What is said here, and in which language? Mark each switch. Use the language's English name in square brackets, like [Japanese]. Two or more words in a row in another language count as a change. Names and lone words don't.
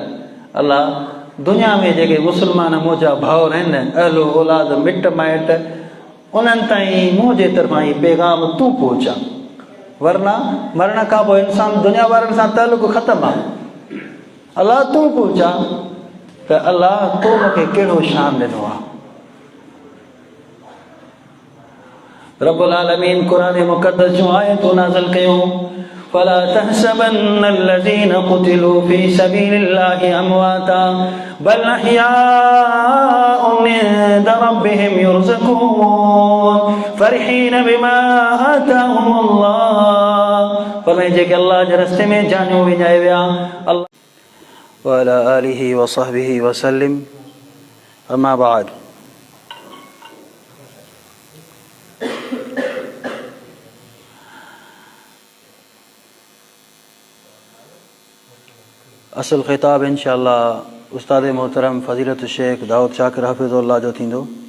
[Sindhi] अल्लाह दुनिया में जेके मुस्लमान मुंहिंजा भाउर आहिनि, अहलो औलाद मिट माइट, उन्हनि ताईं मुंहिंजे तरफ़ां ई पैगाम तूं पहुचा, वरना मरण खां पोइ इंसान दुनिया वारनि सां तालुक़ ख़तमु आहे। अल्लाह तूं पहुचा त अल्लाह तो मूंखे कहिड़ो शान ॾिनो आहे। [Arabic] رب العالمين [Sindhi] क़ुरान मुक़द्दस जूं आयतूं नाज़िल कयूं, [Arabic] فلا تحسبن الذين قتلوا في سبيل الله امواتا بل احياء عند ربهم يرزقون فرحين بما آتاهم الله। [Sindhi] फरमाए जेके अल्लाह जे रस्ते में जानियूं विञाए विया, अल्लाह [Arabic] وعلى آله وصحبه وسلم. أما بعد, [Sindhi] असल ख़िताब इंशाअल्लाह उस्ताद मोहतरम फ़ज़ीलत शेख दाऊद शाकिर हफ़िज़ुल्लाह जो थींदो।